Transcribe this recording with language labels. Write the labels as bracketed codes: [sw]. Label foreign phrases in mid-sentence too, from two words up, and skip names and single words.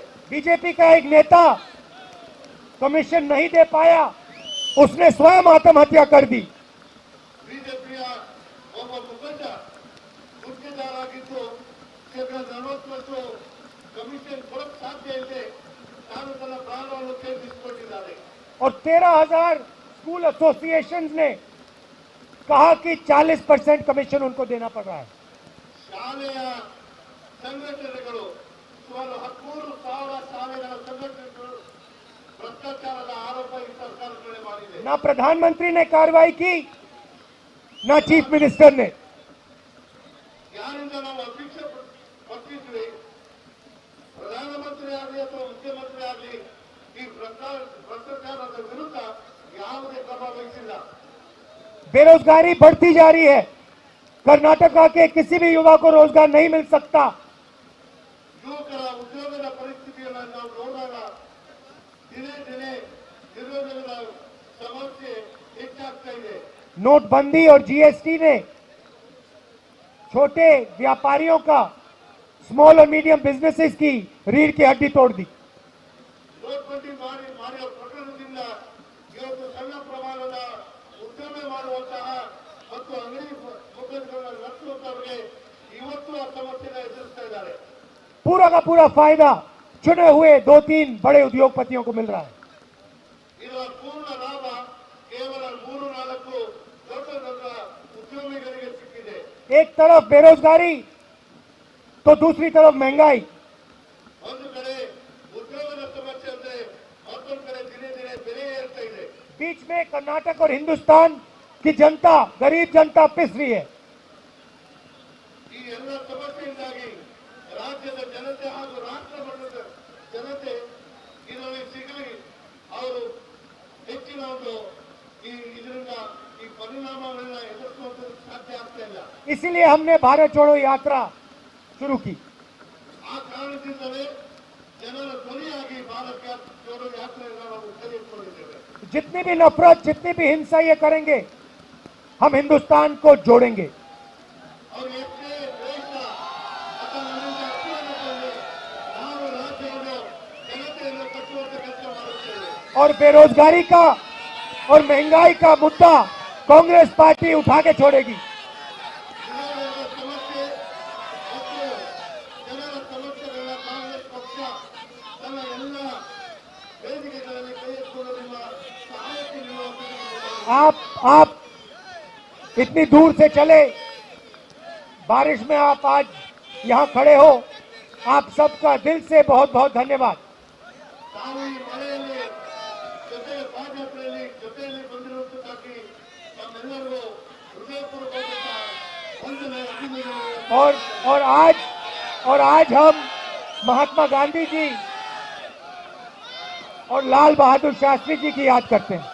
[hi] बीजेपी का एक नेता कमीशन नहीं दे पाया, उसने स्वयं आत्महत्या कर दी। [kn] ಬಿಜೆಪಿಯ ಒಬ್ಬ ಮುಖಂಡ ಗುತ್ತಿಗೆದಾರಾಗಿದ್ದು ಶೇಕಡ 40 ಕಮಿಷನ್ ಕೊಡಕ್ಕೆ ಸಾಧ್ಯ ಇದೆ, ತಾನು ತನ್ನ ಪ್ರಾಣವನ್ನು ತ್ಯಜಿಸಿಕೊಂಡಿದ್ದಾರೆ। [hi] और 13,000 [en] school association [hi] ने कहा कि 40% कमीशन उनको देना पड़ रहा है। [kn] ಶಾಲೆಯ ಸಂಘಟನೆಗಳು ಸುಮಾರು 13,000 ಶಾಲೆಗಳ ಸಂಘಟನೆಗಳು ಭ್ರಷ್ಟಾಚಾರದ ಆರೋಪ ಈ ಸರ್ಕಾರದ ಮೇಲೆ ಮಾಡಿದೆ। [hi] ना प्रधानमंत्री ने कार्रवाई की, ना [en] chief minister [hi] ने। [kn] ಯಾರಿಂದ ನಾವು ಅಪೇಕ್ಷೆ ಪಟ್ಟಿದ್ವಿ, ಪ್ರಧಾನಮಂತ್ರಿ ಆಗಲಿ ಅಥವಾ ಮುಖ್ಯಮಂತ್ರಿ ಆಗಲಿ ಈ ಭ್ರಷ್ಟಾಚಾರದ ವಿರುದ್ಧ ಯಾವುದೇ ಕ್ರಮ ವಹಿಸಿಲ್ಲ। [hi] बेरोजगारी बढ़ती जा रही है। कर्नाटका के किसी भी युवा को रोजगार नहीं मिल सकता। [kn] ಯುವಕರ ಉದ್ಯೋಗದ ಪರಿಸ್ಥಿತಿಯನ್ನು ನಾವು ನೋಡಿದಾಗ ದಿನೇ ದಿನೇ ನಿರುದ್ಯೋಗದ ಸಮಸ್ಯೆ ಹೆಚ್ಚಾಗ್ತಾ ಇದೆ। [hi] नोटबंदी और जीएसटी ने छोटे व्यापारियों का, स्मॉल और [en] medium businesses [hi] की रीढ़ की हड्डी तोड़ दी। [kn] ನೋಟ್ಬಂದಿ ಮಾಡಿರುವ ಪ್ರಕರಣದಿಂದ ಇವತ್ತು ಸಣ್ಣ ಪ್ರಮಾಣದ ಉದ್ಯಮ ಮಾಡುವಂತಹ ಮತ್ತು ಅಂಗಡಿ ಮುಖಂಡರನ್ನು ನಡೆಸುವಂತವರಿಗೆ ಇವತ್ತು ಆ ಸಮಸ್ಯೆನ ಎದುರಿಸ್ತಾ ಇದ್ದಾರೆ। [hi] पूरा का पूरा फायदा चुने हुए 2-3 बड़े उद्योगपतियों को मिल रहा है। [kn] ಇದರ ಪೂರ್ಣ ಲಾಭ ಕೇವಲ 3-4 ದೊಡ್ಡ ದೊಡ್ಡ ಉದ್ಯಮಿಗಳಿಗೆ ಸಿಕ್ಕಿದೆ। [hi] एक तरफ बेरोजगारी तो दूसरी तरफ महंगाई। [kn] ಒಂದು ಕಡೆ ಉದ್ಯೋಗದ ಸಮಸ್ಯೆ ಅಂದ್ರೆ ಮತ್ತೊಂದು ಕಡೆ ದಿನೇ ದಿನೇ ಬೆಲೆ ಏರ್ತಾ ಇದೆ। [hi] बीच में कर्नाटक और हिंदुस्तान की जनता, गरीब जनता पिस रही है। [kn] ಈ ಎಲ್ಲ ಸಮಸ್ಯೆಯಿಂದಾಗಿ ರಾಜ್ಯದ ಜನತೆ ಹಾಗೂ ರಾಷ್ಟ್ರ ಮಟ್ಟದ ಜನತೆ ಇದರಲ್ಲಿ ಸಿಗಲಿ ಅವರು ಹೆಚ್ಚಿನ ಒಂದು ಇದರಿಂದ ಈ ಪರಿಣಾಮಗಳನ್ನ ಎದುರಿಸುವಂತ ಸಾಧ್ಯ ಆಗ್ತಾ ಇಲ್ಲ। [hi] इसीलिए हमने भारत जोड़ो यात्रा शुरू की। [kn] ಆ ಕಾರಣದಿಂದಲೇ ಜನರ ಧ್ವನಿಯಾಗಿ ಭಾರತ ಜೋಡೋ ಯಾತ್ರೆಯನ್ನು ನಾವು ಕೈಗೆತ್ತಿಕೊಂಡಿದ್ದೇವೆ। [hi] जितनी भी नफरत, जितनी भी हिंसा ये करेंगे, हम हिंदुस्तान को जोड़ेंगे। [kn] ಅವರು ಎಷ್ಟೇ ದ್ವೇಷ ಅಥವಾ ನಮ್ಮಿಂದ ಅಸಮಾಧಾನ ತಂದು ನಾವು ರಾಜ್ಯವನ್ನು ಜನತೆಯನ್ನು ಕಟ್ಟುವಂತ ಕೆಲಸ ಮಾಡುತ್ತೇವೆ। [hi] और बेरोजगारी का और महंगाई का मुद्दा कांग्रेस पार्टी उठा के छोड़ेगी। [kn] ನಿರುದ್ಯೋಗದ ಸಮಸ್ಯೆ ಮತ್ತು ಜನರ ಸಮಸ್ಯೆಗಳನ್ನ ಕಾಂಗ್ರೆಸ್ ಪಕ್ಷ ತನ್ನ ಎಲ್ಲ ವೇದಿಕೆಗಳಲ್ಲಿ ಕೈ ಎತ್ತಿಕೊಂಡು ನಿಮ್ಮ ಸಹಾಯಕ್ಕೆ ನಿಲ್ಲುವಂತೆ [hi] आप इतनी दूर से चले, बारिश में आप आज यहाँ खड़े हो, आप सबका दिल से बहुत बहुत धन्यवाद। [kn] ತಾವು ಈ ಮಳೆಯಲ್ಲಿ ಜೊತೆ ಪಾದಯಾತ್ರೆಯಲ್ಲಿ ಜೊತೆಯಲ್ಲಿ ಬಂದಿರುವುದಕ್ಕಾಗಿ ನಮ್ಮೆಲ್ಲರಿಗೂ ಹೃದಯಪೂರ್ವಕವಾದ ವಂದನೆ ಅಭಿನಂದನೆ। [hi] और आज हम महात्मा गांधी जी और लाल बहादुर शास्त्री जी की याद करते हैं।